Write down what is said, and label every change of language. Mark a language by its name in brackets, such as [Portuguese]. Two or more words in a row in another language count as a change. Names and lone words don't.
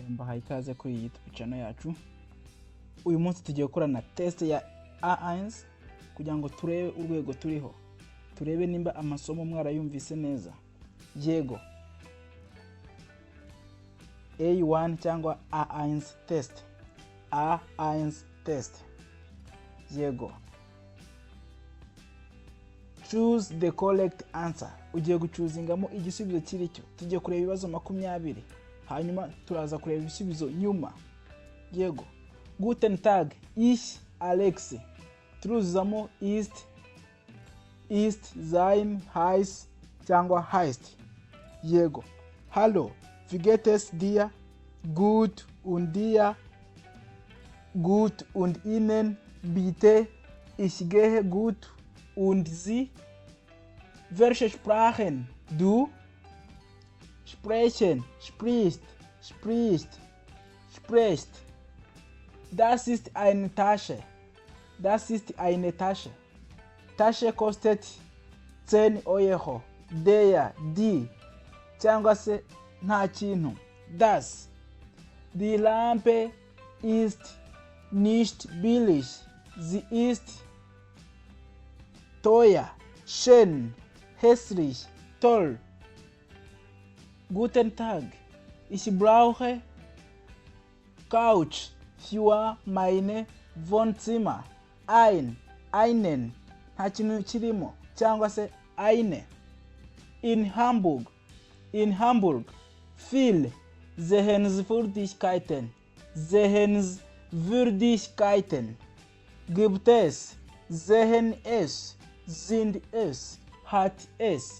[Kinyarwanda] tubahaye ikaze kuri [English] YouTube channel [Kinyarwanda] yacu. Uyu munsi tugiye gukora na test ya A1 kugira ngo turebe urwego turiho. Turebe nimba amasomo mwarayumvise neza. Yego. A1 cyangwa A1 test. A1 test. Yego. [English] Choose the correct answer. [Kinyarwanda] Ugiye gucuzingamo igisubizo kiri cyo. Tugiye kureba ibibazo 20. Hanyuma turaza kureba ibisubizo nyuma. Yego. [German] Guten Tag. Ich Alex. Turuzamo ist, sein, heiß cyangwa heißt. Yego. Hallo. Wie geht es dir? Gut und dir? Gut und Ihnen? Bitte. Ich gehe gut. Und Sie? Welche Sprachen? Du? Sprechen, spricht, spricht. Das ist eine Tasche. Das ist eine Tasche. Tasche kostet 10 Euro. Der, die. [Kinyarwanda] Cyangwa se nta kintu. [German] Das. Die Lampe ist nicht billig. Sie ist teuer, schön, hässlich, toll. Guten Tag. Ich brauche Couch für meine Wohnzimmer. Einen. [Kinyarwanda] Nta kintu kirimo cyangwa se eine. [German] In Hamburg. Viel Sehenswürdigkeiten. Gibt es, sehen es, sind es, hat es.